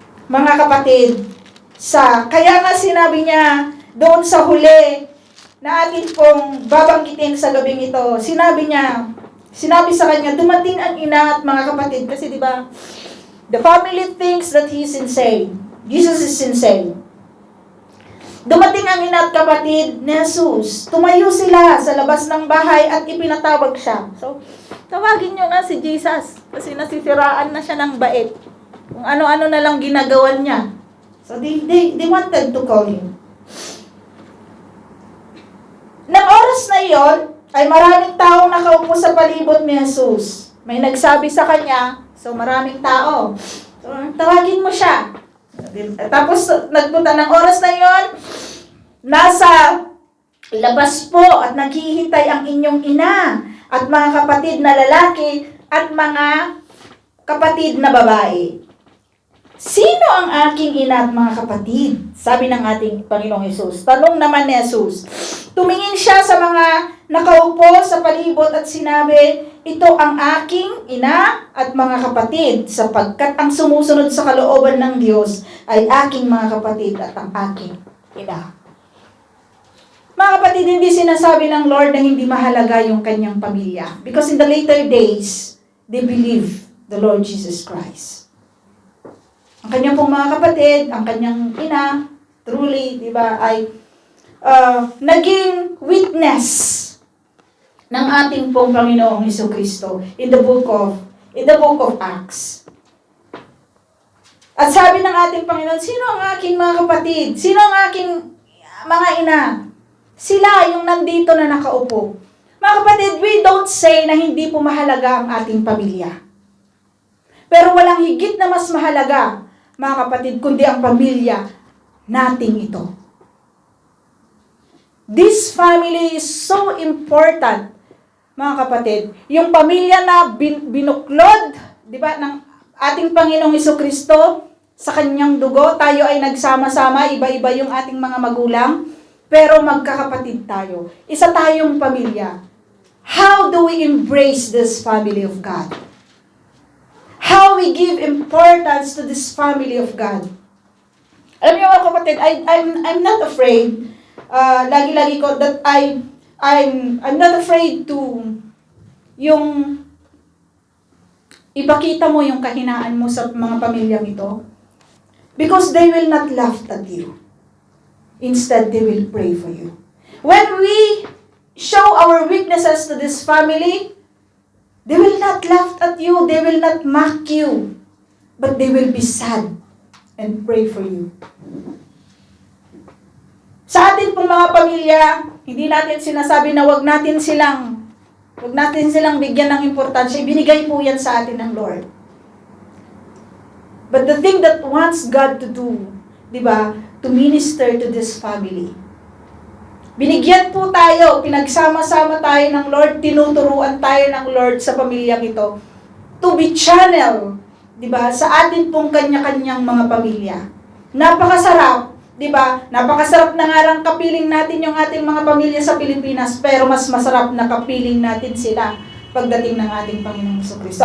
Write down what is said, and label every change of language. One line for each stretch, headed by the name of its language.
Filipino: Mga kapatid, kaya nga sinabi niya doon sa huli na atin pong babanggitin sa gabing ito, sinabi sa kanya, dumating ang ina at mga kapatid, kasi di ba,
English: the family thinks that he's insane. Jesus is insane.
Filipino: Dumating ang ina at kapatid ni Jesus. Tumayo sila sa labas ng bahay at ipinatawag siya. So, tawagin nyo nga si Jesus kasi nasisiraan na siya ng bait. Kung ano-ano na lang ginagawan niya.
English: So, they wanted to call him.
Filipino: Nang oras na iyon, ay maraming taong nakaupo sa palibot ni Jesus. May nagsabi sa kanya, so maraming tao. So, tawagin mo siya. Tapos, nagpunta ng oras na iyon, nasa labas po at naghihintay ang inyong ina at mga kapatid na lalaki at mga kapatid na babae. Sino ang aking ina at mga kapatid? Sabi ng ating Panginoong Hesus. Tanong naman ni Jesus. Tumingin siya sa mga nakaupo sa palibot at sinabi, ito ang aking ina at mga kapatid, sapagkat ang sumusunod sa kalooban ng Diyos ay aking mga kapatid at ang aking ina. Mga kapatid, hindi sinasabi ng Lord na hindi mahalaga yung kanyang pamilya.
English: Because in the later days, they believe the Lord Jesus Christ.
Filipino: Ang kanyang pong mga kapatid, ang kanyang ina,
English: truly,
Filipino: di ba, ay naging witness ng ating pong Panginoong Jesucristo
English: in the book of Acts.
Filipino: At sabi ng ating Panginoon, sino ang aking mga kapatid? Sino ang aking mga ina? Sila yung nandito na nakaupo. Mga kapatid,
English: we don't say
Filipino: na hindi po mahalaga ang ating pamilya. Pero walang higit na mas mahalaga, mga kapatid, kundi ang pamilya nating ito.
English: This family is so important,
Filipino: mga kapatid. Yung pamilya na binuklod, di ba, ng ating Panginoong Jesucristo sa kanyang dugo, tayo ay nagsama-sama, iba-iba yung ating mga magulang, pero magkakapatid tayo. Isa tayong pamilya.
English: How do we embrace this family of God? How we give importance to this family of God?
Filipino: Alam niyo mga kapatid,
English: I'm not afraid.
Filipino: Lagi-lagi ko
English: that I'm not afraid to
Filipino: yung ipakita mo yung kahinaan mo sa mga pamilyang ito.
English: Because they will not laugh at you. Instead, they will pray for you. When we show our weaknesses to this family, they will not laugh at you, they will not mock you, but they will be sad and pray for you.
Filipino: Sa atin pong mga pamilya, hindi natin sinasabi na wag natin silang bigyan ng importansya. Ibinigay po yan sa atin ng Lord.
English: But the thing that wants God to do,
Filipino: di ba,
English: to minister to this family.
Filipino: Binigyan po tayo, pinagsama-sama tayo ng Lord, tinuturuan tayo ng Lord sa pamilyang ito
English: to be channel,
Filipino: di ba, sa atin pong kanya-kanyang mga pamilya. Napakasarap, di ba? Napakasarap na nga lang kapiling natin yung ating mga pamilya sa Pilipinas, pero mas masarap na kapiling natin sila pagdating ng ating Panginoong Jesucristo.